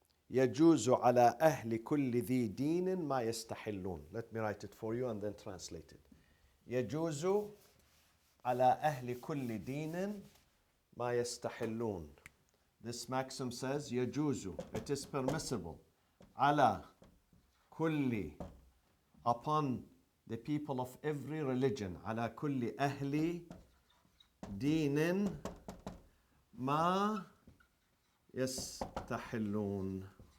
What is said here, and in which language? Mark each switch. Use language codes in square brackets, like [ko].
[ar] يجوز على أهل كل ذي دين ما يستحلون. [en] Let me write it for you and then translate it. [ar] يجوز على أهل كل دين ما يستحلون. [en] This maxim says [ar] يجوز, [en] it is permissible, [ar] على كل, [en] upon the people of every religion, [ar] على كل أهل دين ما يستحلون.